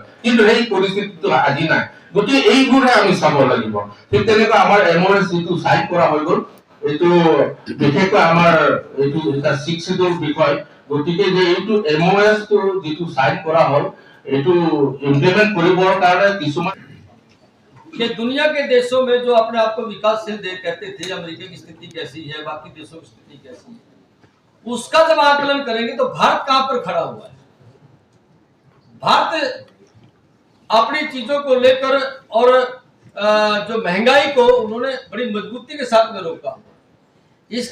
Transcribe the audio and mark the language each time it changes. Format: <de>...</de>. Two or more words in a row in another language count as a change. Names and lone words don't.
<as>কিন্তু সেই পৰিস্থিতিটো আজি নাই। গতিকে এইবোৰে আমি চাব লাগিব। ঠিক তেনেকৈ আমাৰ MOS যিটো চাইন কৰা হৈ গ'ল, এইটো বিশেষকৈ আমাৰ এইটো এটা শিক্ষিতৰ বিষয়। গতিকে যে এইটো MOS টো যিটো চাইন কৰা হ'ল, এইটো ইমপ্লিমেন্ট কৰিবৰ কাৰণে কিছুমান</as> <hi>कि दुनिया के देशों में जो अपने आप को विकासशील देश कहते थे, अमेरिका की स्थिति कैसी है, बाकी देशों की स्थिति कैसी है, उसका जब आकलन करेंगे तो भारत कहां पर खड़ा हुआ है। भारत अपनी चीजों को लेकर और जो महंगाई को उन्होंने बड़ी मजबूती के साथ में रोका।</hi>